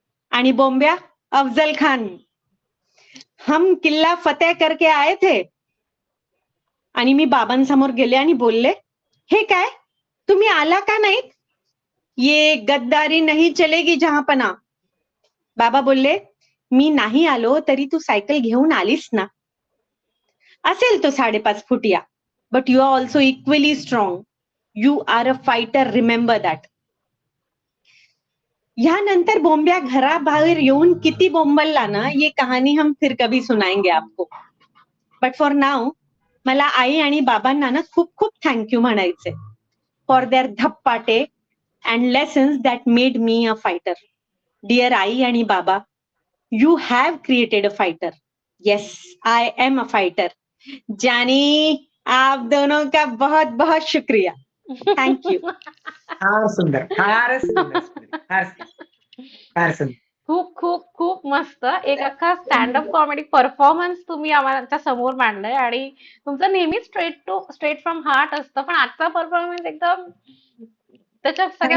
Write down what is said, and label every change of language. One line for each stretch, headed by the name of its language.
Hindi: आणि बोंब्या अफजल खान, हम किल्ला फतेह करके आए थे.
Marathi: आणि मी बाबांसमोर गेले आणि बोलले, हे काय तुम्ही आला का नाहीत?
Hindi: ये गद्दारी नहीं चलेगी जहांपना.
Marathi: बाबा बोलले, मी नाही आलो तरी तू सायकल घेऊन आलीस ना. असेल तो
English: 5.5 फुटिया, but you are also equally strong. You are a fighter, remember that.
Marathi: ह्यानंतर बोंब्या घराबाहेर येऊन किती बोंबलला ना,
Hindi: ये कहाणी हम फिर कभी सुनाएंगे आपको.
English: but for now
Marathi: मला आई आणि बाबांना ना खूप खूप थँक्यू म्हणायचे
English: For their धप्पाटे and lessons that made me a fighter. Dear आई आणि बाबा, you have created a fighter. Yes, I am a fighter.
Hindi: जानी, आप दोनों का बहुत बहुत शुक्रिया.
English: Thank you.
Marathi: फार सुंदर, फारच सुंदर, फार फार सुंदर. खूप खूप खूप मस्त. एक अख्खा स्टँडअप कॉमेडी परफॉर्मन्स तुम्ही आम्हाला समोर मांडलाय आणि तुमचं नेहमीच स्ट्रेट फ्रॉम हार्ट असतं, पण आजचा परफॉर्मन्स एकदम त्याच्या सगळ्या